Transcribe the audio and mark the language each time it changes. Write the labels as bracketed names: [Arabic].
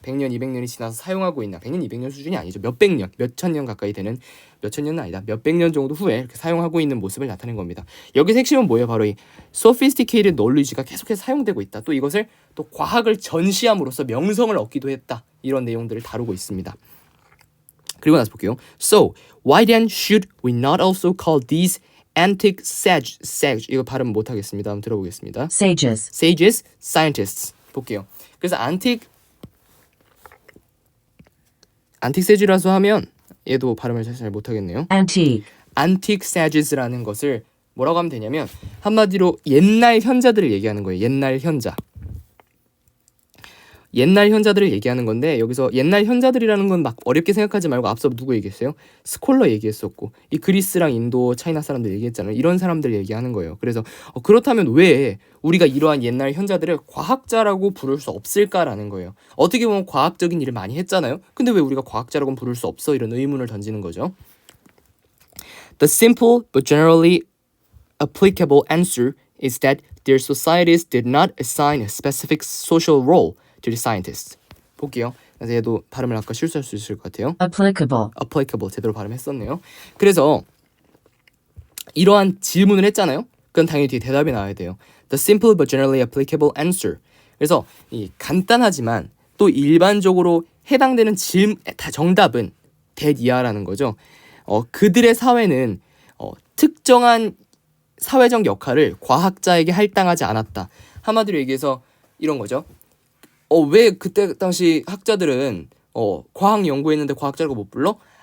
[Korean] 100년, 200년이 지나서 사용하고 있나. 100년, 200년 수준이 아니죠. 몇백 년, 몇천 년 가까이 되는, 몇천 년은 아니다. 몇백 년 정도 후에 이렇게 사용하고 있는 모습을 나타낸 겁니다. 여기서 핵심은 뭐예요? 바로 이 sophisticated knowledge가 계속해서 사용되고 있다. 또 이것을 또 과학을 전시함으로써 명성을 얻기도 했다. 이런 내용들을 다루고 있습니다. 그리고 나서 볼게요. [English] So, why then should we not also call these antique sage [Korean] 이거 발음 못하겠습니다. 한번 들어보겠습니다. [English] Sages. Sages, scientists. [Korean] 볼게요. 그래서 antique sage라서 하면 얘도 발음을 잘 못하겠네요. [English] Antique. [Korean] antique sages라는 것을 뭐라고 하면 되냐면 한마디로 옛날 현자들을 얘기하는 거예요. 옛날 현자. 옛날 현자들을 얘기하는 건데 여기서 옛날 현자들이라는 건 막 어렵게 생각하지 말고 앞서 누구 얘기했어요? 스콜러 얘기했었고 이 그리스랑 인도, 차이나 사람들 얘기했잖아요. 이런 사람들 얘기하는 거예요. 그래서 그렇다면 왜 우리가 이러한 옛날 현자들을 과학자라고 부를 수 없을까라는 거예요. 어떻게 보면 과학적인 일을 많이 했잖아요. 근데 왜 우리가 과학자라고는 부를 수 없어? 이런 의문을 던지는 거죠. [English] The simple but generally applicable answer is that their societies did not assign a specific social role to the scientists. [Korean] 볼게요. 그래서 얘도 발음을 아까 실수할 수 있을 것 같아요. [English] Applicable. [Korean] applicable 제대로 발음했었네요. 그래서 이러한 질문을 했잖아요. 그건 당연히 뒤에 대답이 나와야 돼요. [English] The simple but generally applicable answer. [Korean] 그래서 이 간단하지만 또 일반적으로 해당되는 정답은 that 이하라는 거죠. 그들의 사회는 특정한 사회적 역할을 과학자에게 할당하지 않았다. 한마디로 얘기해서 이런 거죠. 왜 그때 당시 학자들은 과학 연구했는데 과학자라고 못 불러?